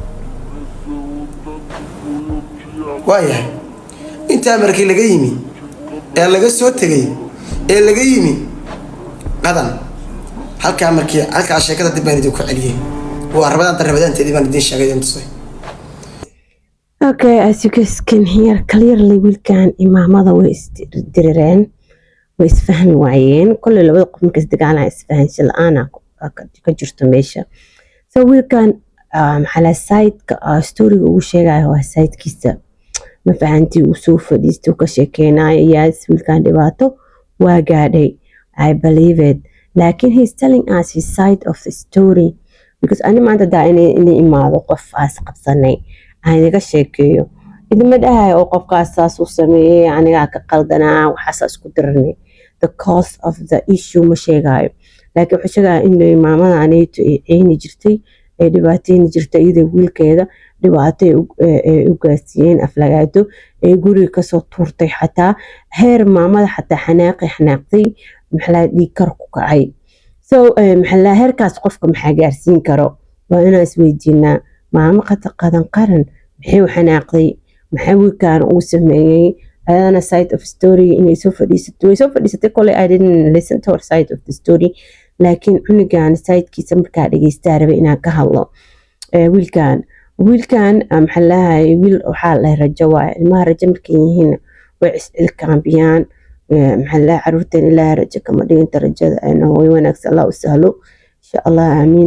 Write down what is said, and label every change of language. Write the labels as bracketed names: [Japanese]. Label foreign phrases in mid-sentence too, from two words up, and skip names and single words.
[Somali] waayahay intaa markii laga yimi ee laga soo tegay ee laga yimi qadan, halkaa sheekada dib baan idinku celiyey. waa rabadaanteedii baan idin sheegay intusay. [English] Okay, as you guys can hear clearly, [Somali] wiilkan imaamada way isdirireen, way isfahmi waayeen. Kolley labada qof markas dagaalaa isfahansho la-aan ka jirto meesha. So wiilkan maxaa side-ka story-ga ugu sheegayo waa side-kiisa. Ma fahantii uu soo fadhiistay uu ka sheekeynayo. Yes, wiilkan dhibaato waa gaadhay, [English] I believe it. Laakiin he's telling us his side of the story. [Somali] Because ani maanta daa inay imaado qof aas qabsanay aniga sheekeeyo idima dhahay oo qofkaas saas uu sameeyay aniga ka qaldanaa waxaas isku diranay. [English] The cause of the issue [Somali] ma sheegayo, laakiin wuxuu sheegayaa in maamada anayto ay jirtay ay dhibaateyn jirtay iyada wiilkeeda dhibaato ay u gaarsiiyeen aflagaado ay guriga kasoo tuurtay, xataa heer maamada xataa xanaaqday maxaa dhiig kar ku kacay. So maxaa heerkaas qofka maxaa gaarsiin karo waa inaan isweydiinaa. maamo qadan qaran maxay u xanaaqday, maxaa wiilkan uu sameeyay. [English] ayadana side of story [Somali] inay soo fadhiisatay koley [English] I didn't listen to her side of the story, [Somali] laakiin cunugan sidekiisa markaa dhageystaa rabay inaan ka hadlo. wiilkan maxaa lahay wiil waxaa la rajo waaye, ilmaha rajo markay yihiin way is-ilkaambiyaan. maxaa lahay caruurteen ilaahay rajo kama dhiginta, rajada way wanaagsan, Allah u sahlo [Arabic] insha Allah, [Somali] aamiin.